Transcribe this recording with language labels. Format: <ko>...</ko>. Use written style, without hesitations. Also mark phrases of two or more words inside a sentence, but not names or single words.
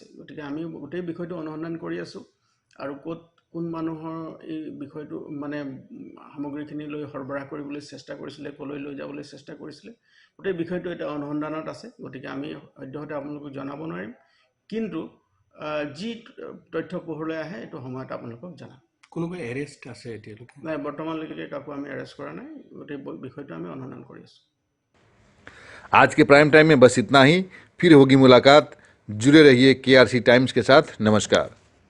<as>গতিকে আমি গোটেই বিষয়টো অনুসন্ধান কৰি আছোঁ আৰু কোন মানুহৰ এই বিষয়টো মানে সামগ্ৰীখিনি লৈ সৰবৰাহ কৰিবলৈ চেষ্টা কৰিছিলে, কলৈ লৈ যাবলৈ চেষ্টা কৰিছিলে, গোটেই বিষয়টো এটা অনুসন্ধানত আছে। গতিকে আমি সদ্যহতে আপোনালোকক জনাব নোৱাৰিম, কিন্তু যি তথ্য পোহৰলৈ আহে এইটো সময়ত আপোনালোকক জনাম। কোনোবাই এৰেষ্ট আছে এতিয়ালৈকে? নাই, বৰ্তমানলৈকে কাকো আমি এৰেষ্ট কৰা নাই। গোটেই বিষয়টো আমি অনুসন্ধান কৰি আছোঁ।</as> <hi>आज के</hi> <en>prime time</en> <hi>में बस इतना ही। फिर होगी मुलाकात। जुड़े रहिए केआरसी टाइम्स के साथ। नमस्कार।</hi>